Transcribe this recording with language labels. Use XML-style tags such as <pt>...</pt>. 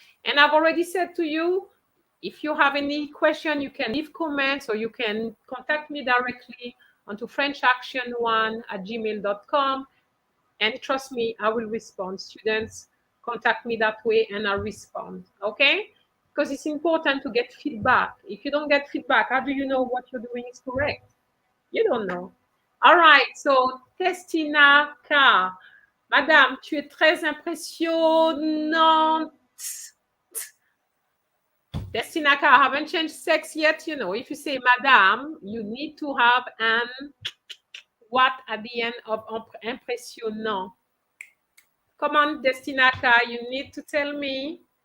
<en>And I've already said to you, if you have any question, you can leave comments, or you can contact me directly onto frenchaction1@gmail.com. And trust me, I will respond. Students, contact me that way and I'll respond. Okay? Because it's important to get feedback. If you don't get feedback, how do you know what you're doing is correct? You don't know. All right. So, Testina K.</en> <fr>Madame, tu es très impressionnante.</fr> <en>Destinaka, I haven't changed sex yet. You know, if you say madame, you need to have an what at the end of impressionnant. Come on, Destinaka, you need to tell me.</en>